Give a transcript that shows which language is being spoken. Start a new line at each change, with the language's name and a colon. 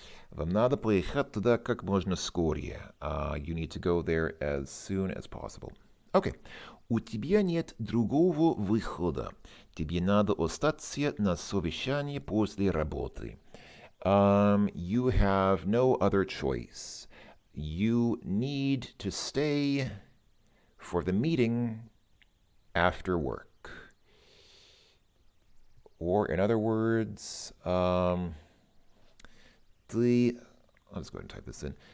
Russian: Вам надо поехать туда как можно скорее.
English: You need to go there as soon as possible. Okay.
Russian: У тебя нет другого выхода. Тебе надо остаться на совещании после работы.
English: You have no other choice. You need to stay for the meeting after work. Or in other words, I'll just go ahead and type this in.